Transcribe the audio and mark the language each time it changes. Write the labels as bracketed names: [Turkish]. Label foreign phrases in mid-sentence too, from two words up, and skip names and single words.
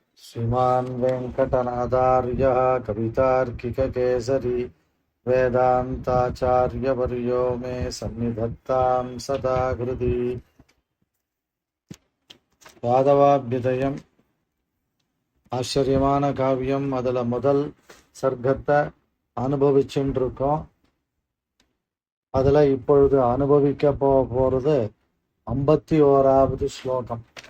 [Sanskrit] श्रीमान् वेङ्कटनाथार्यः कवितार्किककेसरी वेदान्ताचार्यवर्यो मे सन्निधत्तां सदा हृदि [Tamil] யாதவாபியுதயம் ஆச்சரியமான காவியம். அதில் முதல் சர்க்கத்தை அனுபவிச்சுட்டு இருக்கோம். அதில் இப்பொழுது அனுபவிக்க போகிறது 51வது ஸ்லோகம்.